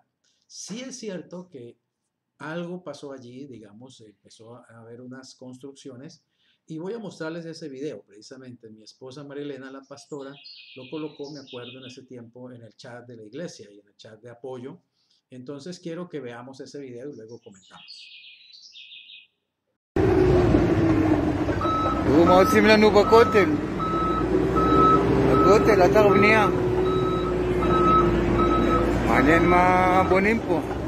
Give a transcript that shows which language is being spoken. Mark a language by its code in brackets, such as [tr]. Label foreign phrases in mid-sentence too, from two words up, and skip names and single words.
[es] Sí es cierto que algo pasó allí, digamos, empezó a haber unas construcciones y voy a mostrarles ese video, precisamente. Mi esposa Marilena, la pastora, lo colocó, me acuerdo, en ese tiempo en el chat de la iglesia y en el chat de apoyo. Entonces quiero que veamos ese video y luego comentamos. [he] מה עושים לנו בכותל? הכותל, אתר בנייה. מעניין מה בונים פה.